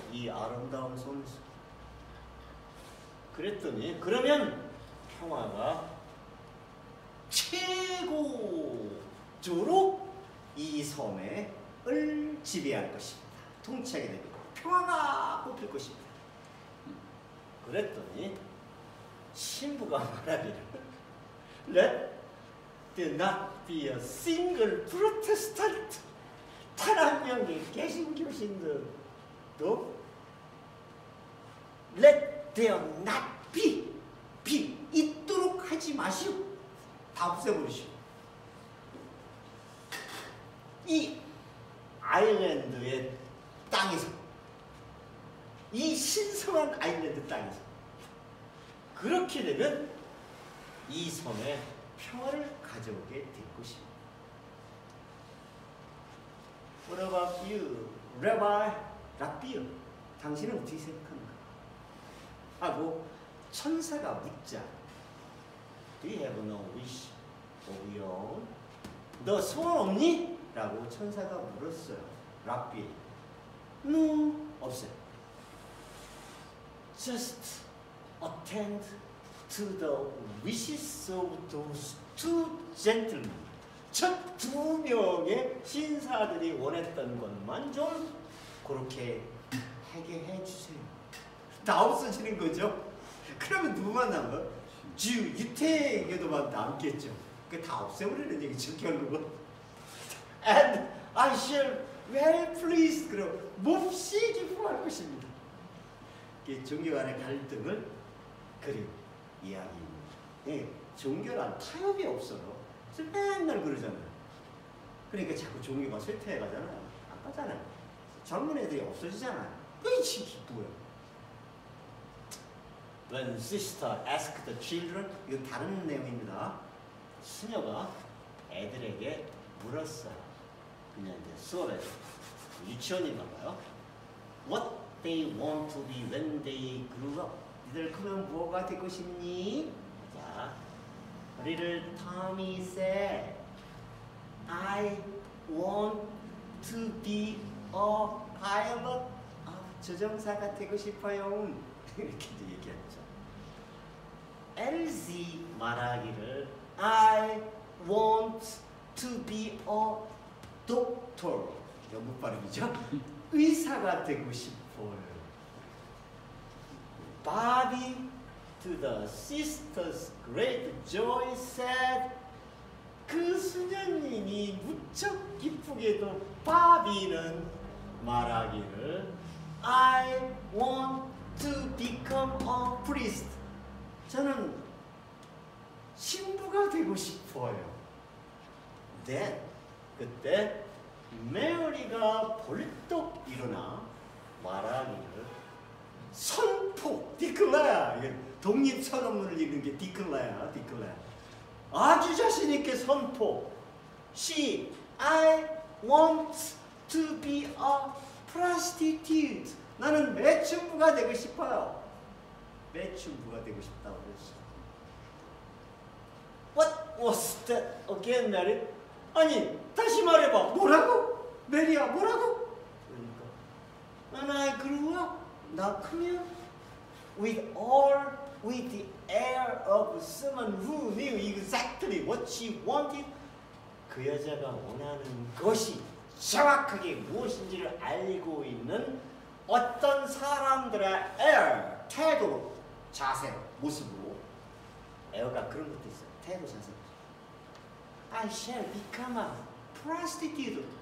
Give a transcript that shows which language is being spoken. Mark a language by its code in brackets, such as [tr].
[ko] 이 아름다운 손수. 그랬더니 그러면 평화가 최고조로 이 섬을 지배할 것입니다. 통치하게 됩니다. 평화가 뽑힐 것입니다. [en] 그랬더니 신부가 말하기를 Let there not be a single Protestant. [ko] 단 한 명의 개신교신들도 [en] Let there not be [ko] 있도록 하지 마시오. 다 없애버리시오. 이 아일랜드의 땅에서, 이 신성한 아일랜드 땅에서 그렇게 되면 이 섬에 평화를 가져오게 될 것입니다. [en] What about you, Rabbi Raphael? [ko] 당신은 어떻게 생각합니까? 하고 천사가 묻자. [en] Do you have no wish of your own? [ko] 너 소원 없니? 라고 천사가 물었어요. 라피엘. No, 없어요. [en] Just attend to the wishes of those two gentlemen. [ko] 첫 두 명의 신사들이 원했던 것만 좀 그렇게 하게 해주세요. 다 없어지는 거죠. 그러면 누구만 남아? 유태계도만 남겠죠. 그게 다 없애버리는 얘기죠, 결국은. [en] And I shall well pleased. [ko] 그럼 몹시 기뻐할 것입니다. 종교 간의 갈등을 그리고 이야기입니다. 예, 종교란 타협이 없어요. 그래서 맨날 그러잖아요. 그러니까 자꾸 종교가 쇠퇴해 가잖아요. 안 가잖아요. 젊은 애들이 없어지잖아요. 그게 기뻐요. [en] When sister asked the children, [ko] 이거 다른 내용입니다. 수녀가 애들에게 물었어요. 그냥 이제 수업에서 유치원인가 봐요. [en] What they want to be when they grow up. [ko] 니들 크면 뭐가 되고 싶니? [en] 자, Little Tommy said, I want to be a pilot. [ko] 조종사가 되고 싶어요. 이렇게 얘기했죠. [en] LZ 말하기를 I want to be a doctor. [ko] 영국 발음이죠. 의사가 되고 싶어요. [en] Bobby to the sister's great joy said, [ko] 그 수녀님이 무척 기쁘게도 바비는 말하기를 [en] I want to become a priest. [ko] 저는 신부가 되고 싶어요. [en] Then [ko] 그때 메어리가 벌떡 일어나 말하기를 선포, declare. 독립선언문을 읽는 게 declare. 아주 자신 있게 선포. [en] I want to be a prostitute. [ko] 나는 매춘부가 되고 싶어요. 매춘부가 되고 싶다고 그랬어. [en] What was that again, Mary? [ko] 아니, 다시 말해봐. 뭐라고? 메리야, 뭐라고? 그러니까 [en] When I grew up, [ko] 나 크면 [en] with the air of someone who knew exactly what she wanted. [ko] 그 여자가 원하는 것이 정확하게 무엇인지를 알고 있는 어떤 사람들의 air, 태도, 자세, 모습으로. 에어가 그런 것도 있어요. 태도, 자세. [en] I shall become a prostitute.